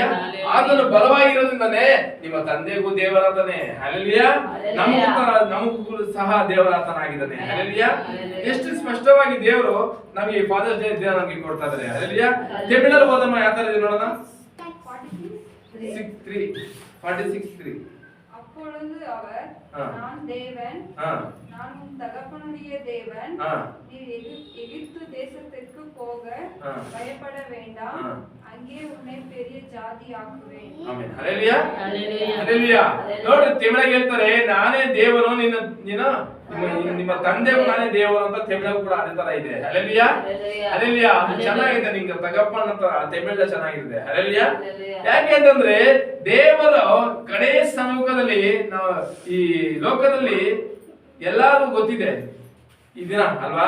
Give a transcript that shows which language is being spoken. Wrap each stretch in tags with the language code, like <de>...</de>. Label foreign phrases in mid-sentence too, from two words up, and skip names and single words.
<kn>ಆತನು ಬಲವಾಗಿರೋದ್ರಿಂದನೇ ನಿಮ್ಮ ತಂದೆಗೂ ದೇವರಾತನೇ. ಹಲ್ಲೆಲೂಯಾ. ನಮಗೂ ಸಹ ದೇವರಾತನಾಗಿದ್ದಾನೆ. ಹಲ್ಲೆಲೂಯಾ. ಎಷ್ಟು ಸ್ಪಷ್ಟವಾಗಿ ದೇವರು ನಮಗೆ ಫಾದರ್ಸ್ ಡೇ ದಿನ ನಮಗೆ ಕೊಡ್ತಾ ಇದ್ದಾರೆ. ಹಲ್ಲೆಲೂಯಾ. ತಮಿಳಲ್ಲಿ ಓದಮ್ಮ, ಯಾವ ತರ ಇದೆ ನೋಡೋಣ. 46:3.</kn> <ta>அப்பொழுது அவர், நான் தேவன், நான் உன் தகப்பனுடைய தேவன், நீர் எகிப்து தேசத்திற்கு போக பயப்பட வேண்டாம், அங்கே உன்னை பெரிய ಜಾತಿಯಾಗುವೆನು.</ta> <kn>ಆಮೆನ್. ಹಲ್ಲೆಲೂಯಾ ಹಲ್ಲೆಲೂಯಾ. ನೋಡಿ, ತಮಿಳಲ್ಲಿ ಹೇಳ್ತಾರೆ, ನಾನೇ ದೇವರು, ನಿಮ್ಮ ತಂದೆಗೂ ನಾನೇ ದೇವರು ಅಂತ ತಮಿಳಲ್ಲಿ ಕೂಡ ಅದೇ ತರ ಇದೆ. ಹಲ್ಲೆಲೂಯಾ ಹಲ್ಲೆಲೂಯಾ. ಚೆನ್ನಾಗಿದೆ, ನಿಂಗೆ ತಗಪ್ಪನ್ ಅಂತ ತಮಿಳ ಚೆನ್ನಾಗಿದೆ. ಹಲ್ಲೆಲೂಯಾ. ಯಾಕೆ ಅಂತಂದ್ರೆ ದೇವರು ಕಡೆ ಸಮ್ಮುಖದಲ್ಲಿ ನಾವು ಈ ಲೋಕದಲ್ಲಿ ಎಲ್ಲಾರು ಗೊತ್ತಿದೆ ಈ ದಿನ ಅಲ್ವಾ.</kn>